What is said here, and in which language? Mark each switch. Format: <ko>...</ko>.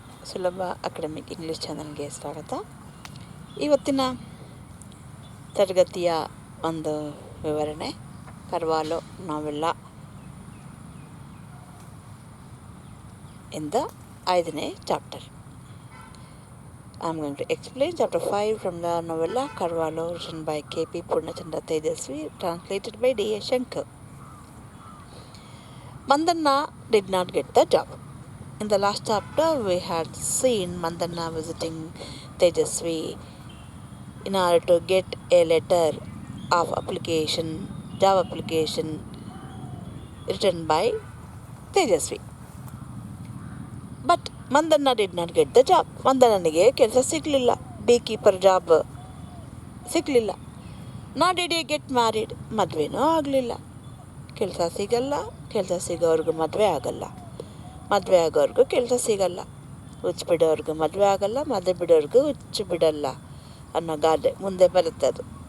<kn>ಸುಲಭ academic English ಚಾನಲ್ಗೆ ಸ್ವಾಗತ. ಇವತ್ತಿನ ತರಗತಿಯ ಒಂದು ವಿವರಣೆ ಕರ್ವಾಲೋ ನಾವೆಲ್ಲ ಇಂದ 5ನೇ chapter.</kn> <en>I am going to explain chapter 5 from the novella Carvalho, written by K.P.Purnachandra, Tejasvi, translated by D.A.Shankar. Mandanna did not get the job. In the last chapter, we had seen Mandanna visiting Tejasvi in order to get a letter of application, job application written by Tejasvi. But Mandanna did not get the job.</en> <kn>ಮಂದಣ್ಣನಿಗೆ ಕೆಲಸ ಸಿಗಲಿಲ್ಲ, ಬೀ keeper job ಸಿಗಲಿಲ್ಲ.</kn> <en>not did he get married,</en> <kn>ಮದುವೆನೂ ಆಗಲಿಲ್ಲ. ಕೆಲಸ ಸಿಗಲ್ಲ, ಕೆಲಸ ಸಿಗೋವ್ರಿಗೂ ಮದುವೆ ಆಗಲ್ಲ, ಮದುವೆ ಆಗೋವ್ರಿಗೂ ಕೆಲಸ ಸಿಗಲ್ಲ, ಹುಚ್ಚು ಬಿಡೋವ್ರಿಗೂ ಮದುವೆ ಆಗಲ್ಲ, ಮದುವೆ ಬಿಡೋವ್ರಿಗೂ ಹುಚ್ಚು ಬಿಡಲ್ಲ ಅನ್ನೋ ಗಾದೆ ಮುಂದೆ ಬರುತ್ತೆ ಅದು.</kn>